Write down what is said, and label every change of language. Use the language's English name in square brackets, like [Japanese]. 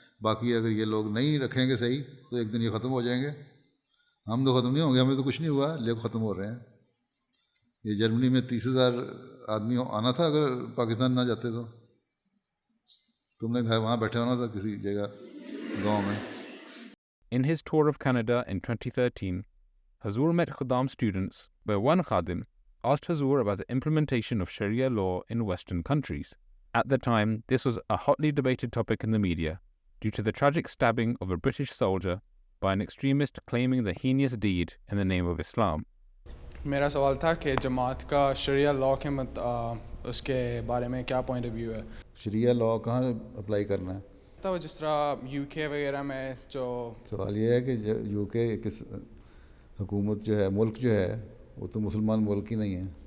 [Urdu] باقی اگر یہ لوگ نہیں رکھیں گے صحیح تو ایک دن یہ ختم ہو جائیں گے. ہم تو ختم نہیں ہوں گے، ہمیں تو کچھ نہیں ہوا، لوگ ختم ہو رہے ہیں. یہ جرمنی میں 30,000 آدمی آنا تھا اگر پاکستان نہ جاتے تو. تم نے وہاں بیٹھے ہونا تھا کسی جگہ گاؤں میں. [English] In his tour of Canada in 2013, Hazur met Khuddam students where one Khadim asked Hazur about the implementation of Sharia law in Western countries. At the time, this was a hotly debated topic in the media due to the tragic stabbing of a British soldier by an extremist claiming the heinous deed in the name of Islam. [Urdu] میرا سوال تھا کہ جماعت کا شریعہ law کے اس کے بارے میں کیا پوائنٹ آف ویو ہے؟ شریعہ لاء کہاں اپلائی کرنا ہے؟ تو جس طرح یو کے وغیرہ میں جو سوال یہ ہے کہ یو کے کس حکومت جو ہے، ملک جو ہے وہ تو مسلمان ملک ہی نہیں ہے.